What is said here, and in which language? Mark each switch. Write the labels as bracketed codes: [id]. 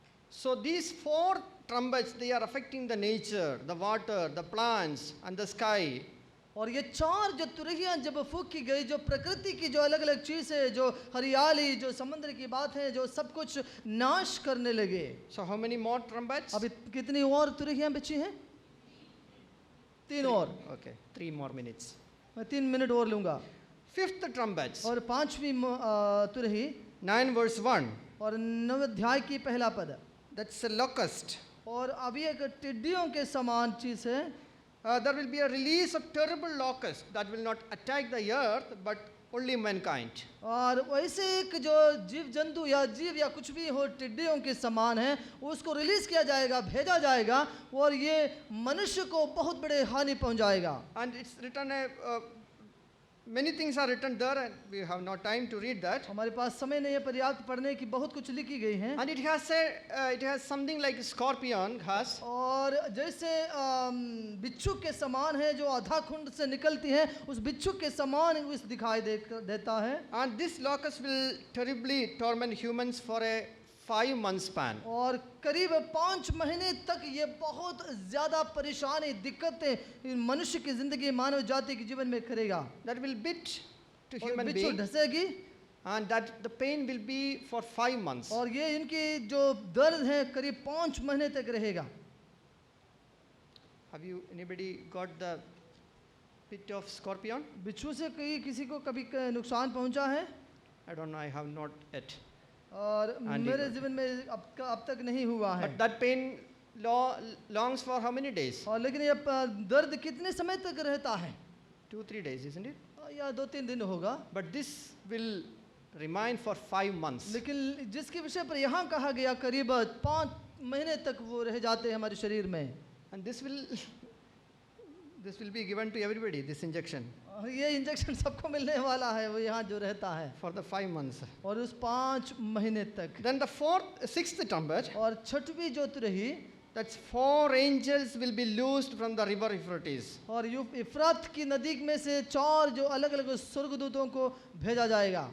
[en] So these four trumpets, they are affecting the nature, the water, the plants, and the sky. [hi] और ये 4 जो तुरहियां जब फूकी गई, जो प्रकृति की जो अलग अलग चीज़ है, जो हरियाली, जो समुद्र की बात है, जो सब कुछ नाश करने लगे। [en] So how many more trumpets? [hi] अभी कितनी और तुरहियां बची हैं? 3 और। [en] Okay, 3 more minutes. [hi] मैं 3 मिनट और लूँगा। [en] Fifth trumpet, [hi] और 5वीं तुरही [en] 9 verse 1. [hi] और 9वें अध्याय की पहला पद, [en] That's a locust. [hi] और अभी एक टिड्डियों के समान चीज़ है। [en] There will be a release of terrible locusts that will not attack the earth, but only mankind. [hi] और वैसे एक जो जीव जंतु या जीव या कुछ भी हो टिड्डियों के समान है, उसको रिलीज किया जाएगा, भेजा जाएगा और ये मनुष्य को बहुत बड़े हानि पहुंचाएगा। [en] And it's written Many things are written there, and we have no time to read that. [hi] हमारे पास समय नहीं है पर्याप्त पढ़ने की, बहुत कुछ लिखी गई हैं। [en] And it has something like a scorpion has. [hi] और जैसे बिच्छू के समान है जो आधा खुंड से निकलती है, उस बिच्छू के समान इस दिखाई देता है। [en] And this locust will terribly torment humans for a 5-month span. [hi] और करीब 5 महीने तक ये बहुत ज़्यादा परेशानी, दिक्कतें मनुष्य की ज़िंदगी, मानव जाति के जीवन में करेगा। [en] That will bit to [hi] और [en] human [hi] बिच्छू [en] being, [hi] ढसेगी, [en] and that the pain will be for 5 months. [hi] और ये इनकी जो दर्द है करीब 5 महीने तक रहेगा। [en] Have you anybody got the bit of scorpion? [hi] बिच्छू से किसी को कभी नुकसान पहुंचा है? [en] I don't know, I have not yet. [hi] और [en] Andy [hi] मेरे [en] got [hi] जीवन में अब तक नहीं हुआ है। [en] But that pain longs for how many days? [hi] और लेकिन ये दर्द कितने समय तक रहता है? [en] 2-3 days, isn't it? [hi] या 2-3 दिन होगा। [en] But this will remain for 5 months. [hi] लेकिन जिसके विषय पर यहाँ कहा गया करीब 5 महीने तक वो रह जाते हैं हमारे शरीर में। [en] And this will be given to everybody, this injection, [hi] और ये इंजेक्शन सबको मिलने वाला है, वो यहाँ जो रहता है। [en] for the 5 months. [hi] और उस 5 महीने तक। [en] Then the 6th trumpet, [hi] और छठवीं जो रही, [en] that's 4 angels will be loosed from the river Euphrates. [hi] और इफ्रात की नदी में से 4 जो अलग अलग स्वर्गदूतों को भेजा जाएगा।